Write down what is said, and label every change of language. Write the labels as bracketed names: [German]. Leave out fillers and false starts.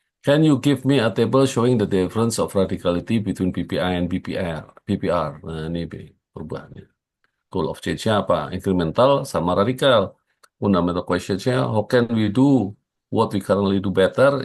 [English] Can you give me a table showing the difference of radicality between PPI and BPR? [Indonesian] PPR, nah ini perubahannya. [English] Goal of change-nya [Indonesian] apa? Incremental sama radikal. [English] Fundamental question-nya, how can we do what we currently do better?